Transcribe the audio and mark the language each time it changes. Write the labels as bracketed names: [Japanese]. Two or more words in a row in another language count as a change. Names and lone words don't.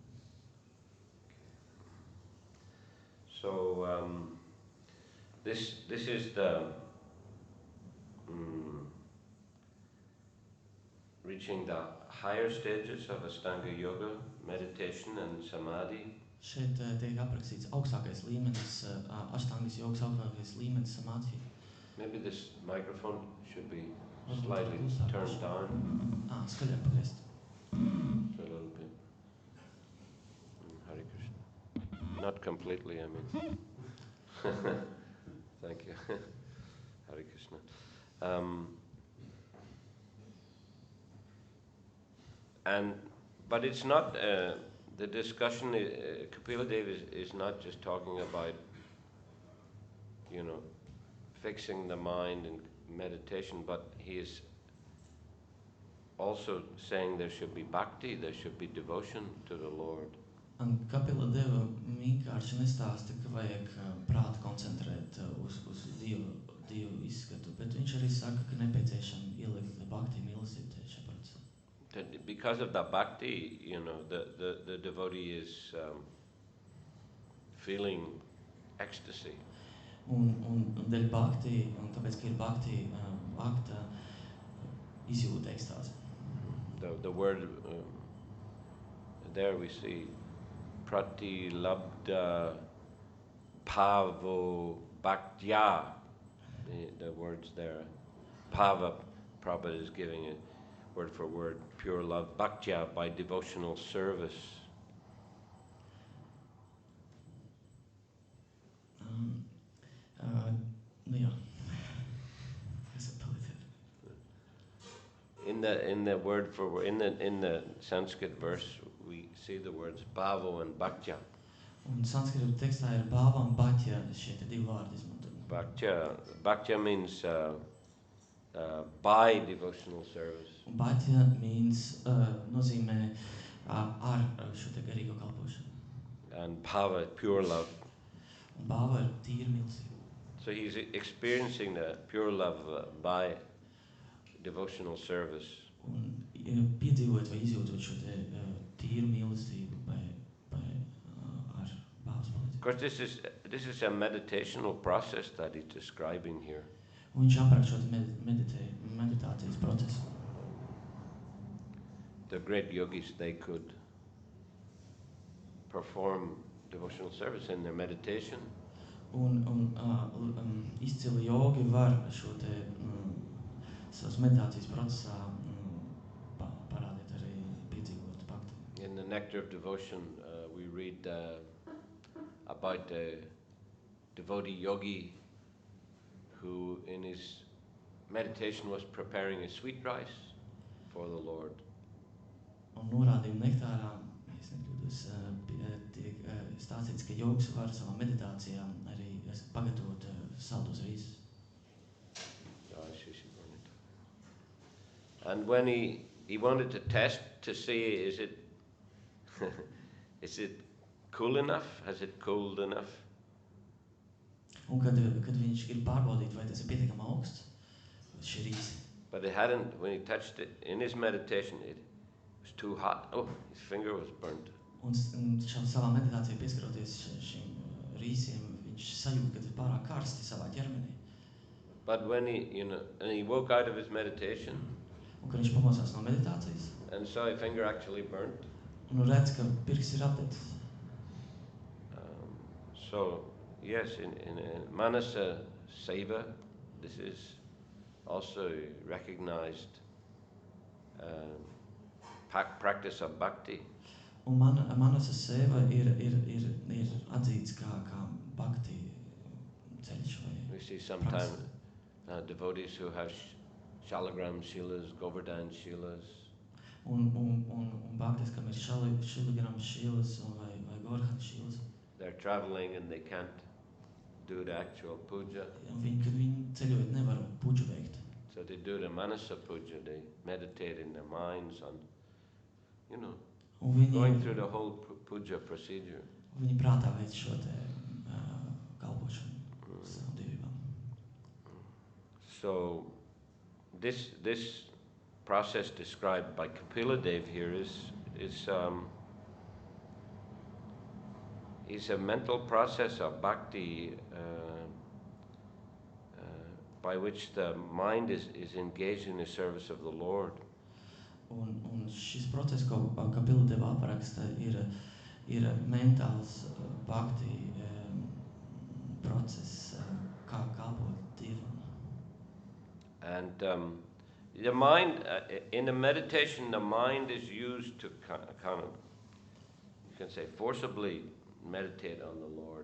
[English] So this is the reaching the higher stages of Astanga Yoga, meditation and samadhi. [Latvian] Šeit tiek aprakstīts augstākais līmenis, aštangas jogas augstākais līmenis samādhi. [English] Maybe this microphone should be [Latvian] Varbūt [English] slightly [Latvian] klusāk. [English] turned down [Latvian] Skaļāk pagriezt. [English] for a little bit. Hare Krishna. Not completely, I mean. Thank you. Hare Krishna. But it's not, the discussion, Kapila Dev is not just talking about, fixing the mind and meditation, but he is also saying there should be bhakti, there should be devotion to the Lord. [Latvian] Un Kapila Deva vienkārši nestāsta, ka vajag prātu koncentrēt uz Dievu izskatu, bet viņš arī saka, ka nepieciešam ielikt bhakti mīlestību šajā procesā. [English] Because of the bhakti, the devotee is feeling ecstasy. [Latvian] Un dēļ bhakti, un tāpēc, ka ir bhakti akta, izjūta ekstāzi. [English] The word, there we see [Sanskrit] pratilabdha pavo bhaktya, [English] the words there. Pava, Prabhupada is giving it word for word, pure love, bhaktya, by devotional service. [Latvian] Jā. [English] In the word for word, in the Sanskrit verse, we see the words bhavo and bhaktya. [Latvian] Un sanskrita tekstā ir bhava un bhaktya, šie te divi vārdi izmantot. [English] Bhaktya means by devotional service. Un bhaktya means, [Latvian] nozīmē ar šo te garīgo kalpošanu. [English] And bhava, pure love. [Latvian] Un bhava ir tīra mīlestība. [English] So he's experiencing the pure love by devotional service. [Latvian] Un piedzīvot vai izjūtot šo te tīru mīlestību ar bāvas palīdzību. [English] Of course, this is a meditational process that he's describing here. [Latvian] Un viņš aprak šo te meditācijas procesu. [English] The great yogis, they could perform devotional service in their meditation. [Latvian] Un izcili jogi var šo te savas meditācijas procesā parādīt arī piedzīvot bhakti. [English] In the Nectar of Devotion, we read about a devotee yogi who in his meditation was preparing a sweet rice for the Lord. [Latvian] Un norādījumu nektārā, es nekļūdos, tiek stāstīts, ka jogs var savā meditācijā arī pagatavot saldus rīsus. [English] And when he wanted to test to see is it cool enough? Has it cooled enough? [Latvian] Un kad viņš grib pārbaudīt, vai tas ir pietiekami augsts, šī rīsi. [English] But it hadn't, when he touched it in his meditation, it was too hot. Oh, his finger was burnt. [Latvian] Un savā meditācijā pieskaroties šim rīsiem, viņš sajūt, ka tas ir pārāk karsti savā ķermenī. [English] But when he woke out of his meditation, [Latvian] un kad viņš pamosās no meditācijas, [English] and saw his finger actually burnt. [Latvian] Un redz, ka pirksts ir apdecis. [English] So, yes, in [Sanskrit] Manasa Seva, [English] this is also recognized practice of bhakti. [Latvian] Un [Sanskrit] Manasa Seva [Latvian] ir atzīts kā bhakti ceļš vai [English] We see sometimes devotees who have Shalagram Shilas, Govardhan Shilas. [Latvian] Un bhaktis, kam ir Shalagram Shilas vai Gorhana Šīlas. [English] They're traveling and they can't do the actual puja. [Latvian] Kad viņi ceļojot nevar puģu veikt. [English] So they do the [Sanskrit] manasa puja. [English] They meditate in their minds on, you know, [Latvian] Un viņi, [English] going through the whole puja procedure. [Latvian] viņi prātā veic šo te kalpošanu savu dievībām. [English] So this process described by Kapila Dev here is a mental process of bhakti by which the mind is engaged in the service of the Lord. [Latvian] Un šis process, ko Kapila Deva apraksta, ir mentāls bhakti process, kā kalpot Dievam. [English] And the mind, in the meditation, the mind is used to kind of, you can say, forcibly meditate on the Lord.